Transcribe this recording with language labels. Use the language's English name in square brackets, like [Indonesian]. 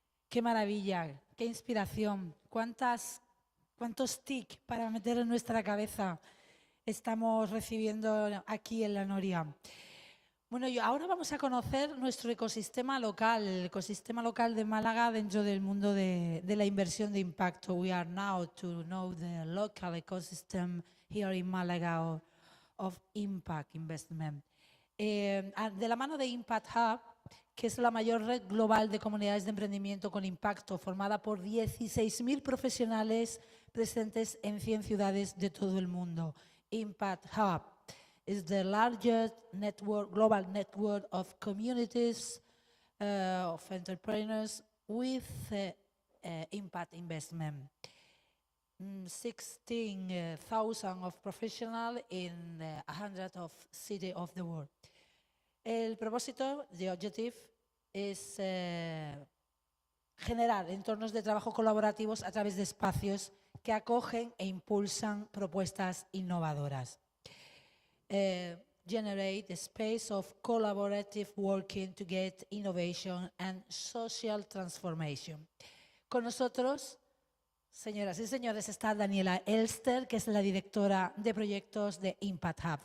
[Spanish] Qué maravilla, qué inspiración. ¿Cuántos TIC para meter en nuestra cabeza estamos recibiendo aquí en la Noria? Bueno, ahora vamos a conocer nuestro ecosistema local, el ecosistema local de Málaga dentro del mundo de la inversión de impacto. [English] We are now to know the local ecosystem here in Málaga of impact investment. [Spanish] De la mano de Impact Hub, que es la mayor red global de comunidades de emprendimiento con impacto, formada por 16.000 profesionales presentes en 100 ciudades de todo el mundo. [English] Impact Hub is the largest global network of communities of entrepreneurs with impact investment. 16,000 of professionals in 100 of cities of the world. [Spanish] El propósito, [English] the objective, is [Spanish] generar entornos de trabajo colaborativos a través de espacios que acogen e impulsan propuestas innovadoras. [English] Generate a space of collaborative working to get innovation and social transformation. [Spanish] Con nosotros, señoras y señores, está Daniela Elster, que es la directora de proyectos de Impact Hub.